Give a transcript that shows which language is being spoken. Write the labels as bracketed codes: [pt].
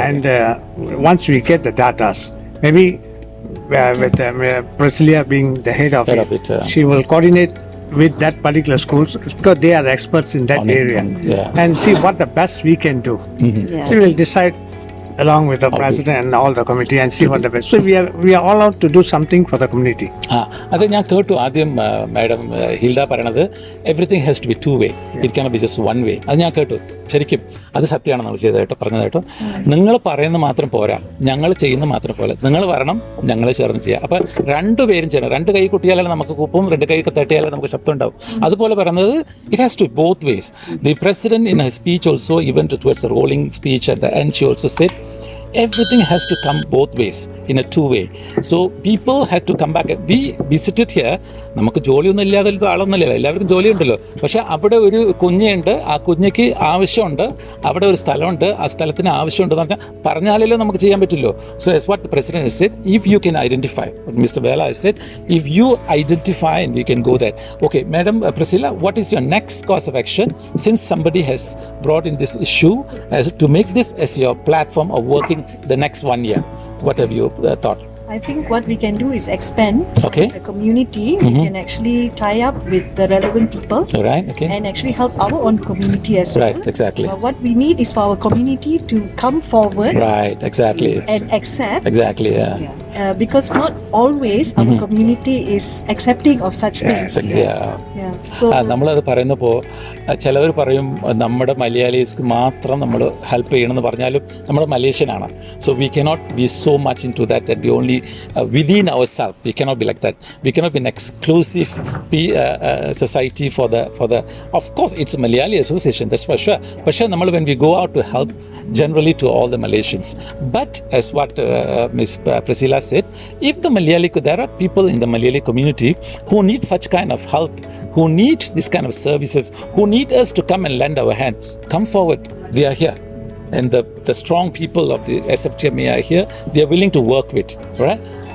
[en] And once we get the data, maybe with Priscilla being the head of it, she will coordinate with that particular schools because they are experts in that area and see what the best we can do. So we will decide along with the president and all the committee and see what the best. So we are all out to do something for the community. [ml] അത് ഞാൻ കേട്ടു ആദ്യം madam Hilda പറയണത് [en] Everything has to be 2 way, it can be just 1 way. [ml] അത് ഞാൻ കേട്ടു, ശരിക്കും അത് സത്യമാണ് നമ്മൾ ചെയ്തതായിട്ടോ, പറഞ്ഞതായിട്ടോ. നിങ്ങൾ പറയുന്നത് മാത്രം പോരാ, ഞങ്ങൾ ചെയ്യുന്ന മാത്രം പോലെ നിങ്ങൾ വരണം, ഞങ്ങൾ ചേർന്ന് ചെയ്യാം. അപ്പോൾ 2 പേരും ചെയ്യണം. 2 കൈ കൊട്ടിയാലേ നമുക്ക് കൂപ്പും, 2 കൈ തട്ടിയാലേ നമുക്ക് ശബ്ദം ഉണ്ടാവും. അതുപോലെ പറയുന്നത് [en] It has to be both ways. The president in her speech also, even towards a rolling speech at the end, she also said everything has to come both ways in a 2 way. So people had to come back. We visited here. [ml] നമുക്ക് ജോലിയൊന്നും ഇല്ലാതെ ആളൊന്നുമില്ല, എല്ലാവർക്കും ജോലിയുണ്ടല്ലോ. പക്ഷെ അവിടെ ഒരു കുഞ്ഞുണ്ട്, ആ കുഞ്ഞിക്ക് ആവശ്യമുണ്ട്, അവിടെ ഒരു സ്ഥലമുണ്ട്, ആ സ്ഥലത്തിന് ആവശ്യമുണ്ടെന്ന് പറഞ്ഞാലല്ലോ നമുക്ക് ചെയ്യാൻ പറ്റില്ലോ. [en] So as what the president has said, if you can identify, what Mr. Vela has said, if you identify and you can go there. Okay, Madam Priscilla, what is your next course of action since somebody has brought in this issue as to make this as your platform of working the next 1 year? What have you thought? I think what we can do is expand the community. We can actually tie up with the relevant people. All right, okay. And actually help our own community as well. Right, exactly. What we need is for our community to come forward. Right, exactly. And accept. Exactly, yeah. Because not always our community is accepting of such things. Yeah. So [ml] നമ്മളത് പറയുന്നപ്പോൾ ചിലവർ പറയും നമ്മുടെ മലയാളീസ്ക്ക് മാത്രം നമ്മൾ help ചെയ്യണമെന്ന് പറഞ്ഞാലും നമ്മൾ മലേഷ്യനാണ്. [en] So we cannot be so much into that that we only within our self. We cannot be like that. We cannot be an exclusive society for the of course it's Malayali association, that's for sure. [ml] പക്ഷേ നമ്മൾ [en] When we go out to help generally to all the Malaysians. But as what Ms. Priscilla said, if the Malayali, there are people in the Malayali community who need such kind of help, who need this kind of services, who need us to come and lend our hand, come forward. We are here. And the strong people of the SFTMA are here. They are willing to work with. All right?